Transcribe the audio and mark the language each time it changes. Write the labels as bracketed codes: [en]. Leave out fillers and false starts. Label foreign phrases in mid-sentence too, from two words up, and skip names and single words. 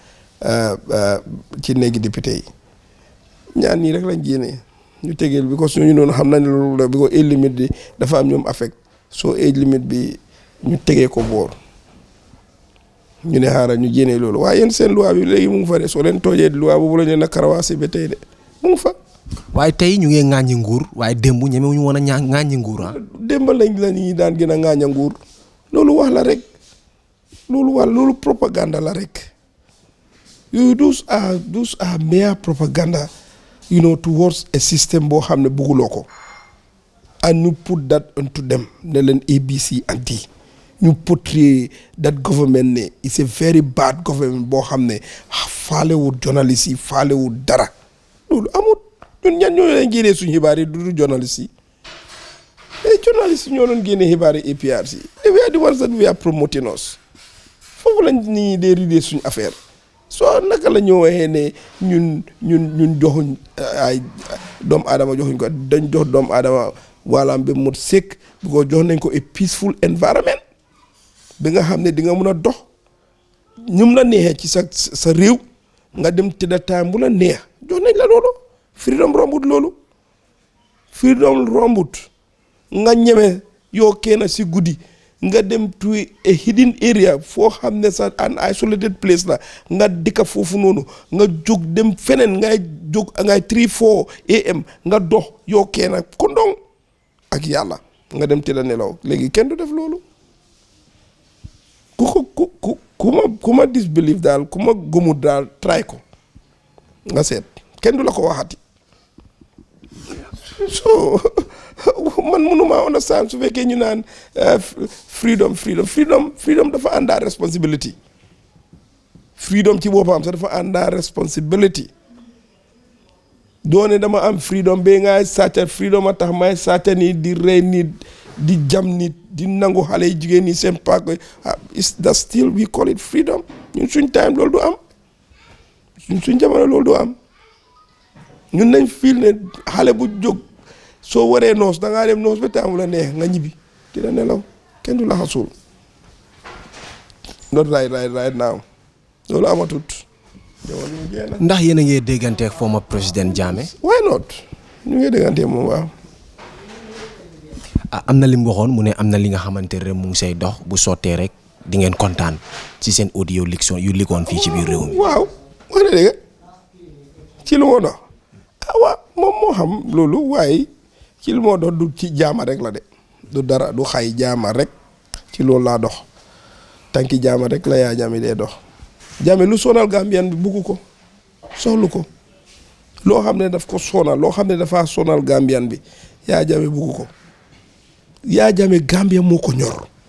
[wo] ci néegi député yi ñaan nii rek lañ génnee ñu tegeel bi parce que ñooñu noonu xam nañ loolu la bi ko [en] age limit [wo] bi dafa am ñoom affect soo [en] age limit [wo] bi ñu tegee ko boor ñu ne xaaral ñu génnee loolu waaye yéen seen loi bi léegi mu ngi fa de soo leen toojee loi boobu la ñu ne karawaase ba tey de mu ngi fa. waaye tey ñu ngi ŋàññi nguur waaye démb ñemewuñu woon a ŋàññi nguur ah. démb lañ la ñuy daan gën a ŋàñña nguur loolu wax la rek loolu propaganda la rek yooyu [en] those are mere propaganda towards a system [wo] boo xam ne bugguloo ko [en] and you put that onto them [wo] ne leen ABC and D ñu [en] portray that government [wo] ne [en] it's a very bad [wo] government boo xam ne faalewul journaliste yi faalewul dara loolu amut ñun ñan ñoo leen génnee suñu xibaar yi du journaliste yi journaliste ñoo doon génne xibaar yi APRC [en] they were the ones that were promoting us [wo] foofu lañ nii dee ridee suñu affaire soo naka la ñoo waxee ne ñun joxuñ ay doomu aadama joxuñ ko dañ jox doomu aadama waalaam bi mot sëkk bu ko jox nañ ko [en] a peaceful environment [wo] bi nga xam ne di nga mun a dox ñum la neexee ci sa réew nga dem tëdda time bu la neex jox nañ la loolu freedom rombut loolu freedom rombut nga ñeme yoo kenn si guddi nga dem [en] to a hidden area [wo] foo xam ne sa [en] an isolated place [wo] la nga dikka foofu noonu nga jóg dem feneen ngay jóg ngay 3-4 am nga dox yoo kenn kondong ak yàlla nga dem tëdda nelaw léegi kenn du def loolu ku ma disbelieve daal ku ma gëmut daal try ko nga seet kenn du la ko waxati so man mënuma understand su fekkee ñu naan freedom dafa àndaa responsibility freedom ci boppam sax dafa àndaa responsibility doone dama am freedom ba ngay sàcca freedom a tax may sàcca nit di rey nit di jam nit di nangu xale yi jigéen ñi seen paak [en] is that still we call it freedom [wo] ñun suñ time loolu du am suñ jamono loolu du am ñun nañ feel ne xale bu jóg soo waree noos da ngaa dem noos ba taamu la neex nga ñibbi dina nelaw kenn du la xasul [en] not right now [wo] loolu amatut ndax yéen a ngi déggante ak former président Jammeh. [en] why not [wo] ñu ngi déggante moom waaw. am na li mu waxoon mu ne am na li nga xamante ne mu ngi say dox bu sottee rek di ngeen kontaan ci seen audio liction yu ligoon fii ci biir réew mi. waaw wax na dëgg ci lu moo dox waaw moom moo xam loolu waaye ci lu moo dox du ci jaama rek la de du dara du xay jaama rek ci loolu laa dox tànki jaama rek la yaa Jammeh dee dox Jammeh lu sonal Gambien bi bugg ko soxlu ko loo xam ne daf ko sonal loo xam ne dafa sonal Gambien bi yaa Jammeh bugg ko yaa Jammeh Gambia moo ko ñor